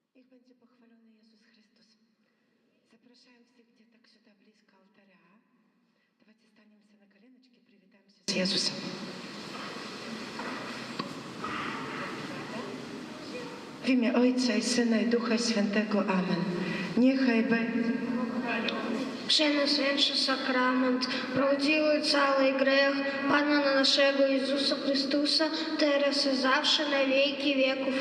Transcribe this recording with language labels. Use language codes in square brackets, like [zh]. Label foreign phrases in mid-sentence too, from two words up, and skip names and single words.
[pl] będzie pochwalony Jezus Chrystus. Zapraszam wszystkich dzieciak [ru] сюда близко алтаря. Давайте станемся на коленочки, привитаемся с Иисусом. [pl] W imię Ojca i Syna i Ducha Świętego. Amen. Niechaj będzie Przenajświętszy sakrament, prawdziwy cały grzech Pana naszego Jezusa Chrystusa, teraz i zawsze na wieki wieków.